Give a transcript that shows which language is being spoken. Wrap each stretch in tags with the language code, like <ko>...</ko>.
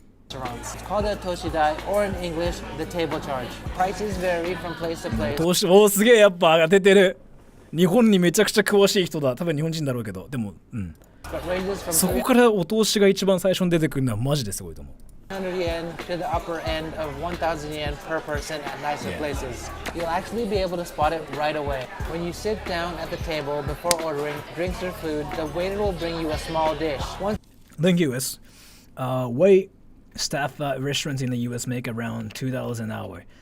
<en>It's called a toshidai, or in English, the table charge. Prices vary from place to place.</en> <ja>投資、おー、すげえ、やっぱ当ててる。日本にめちゃくちゃ詳しい人だ。多分日本人だろうけど、でも、</ja> <en>But ranges from</en> <ja>そこからお通しが一番最初に出てくるのはマジですごいと思う。</ja> <en>300 yen to the upper end of 1,000 yen per person at nicer places. You'll actually be able to spot it right away. When you sit down at the table before ordering drinks or food, the waiter will bring you a small dish. Once The US, wait staff at restaurants in the US make around $2 an hour.</en>